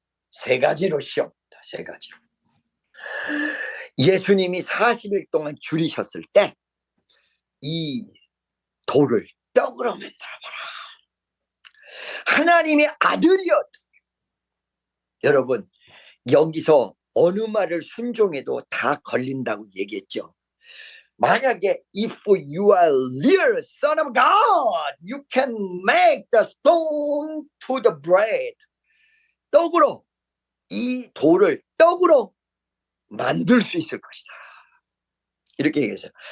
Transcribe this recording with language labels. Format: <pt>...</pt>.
<ko>세 가지로 시험입니다. 세 가지로. 예수님이 40일 동안 줄이셨을 때 이 돌을 떡으로 만들어봐라. 하나님의 아들이었다. 여러분, 여기서 어느 말을 순종해도 다 걸린다고 얘기했죠. 만약에</ko> <en>if you are real son of God, you can make the stone to the bread.</en> <ko>떡으로, 이 돌을 떡으로 만들 수 있을 것이다. 이렇게 얘기했어요.</ko>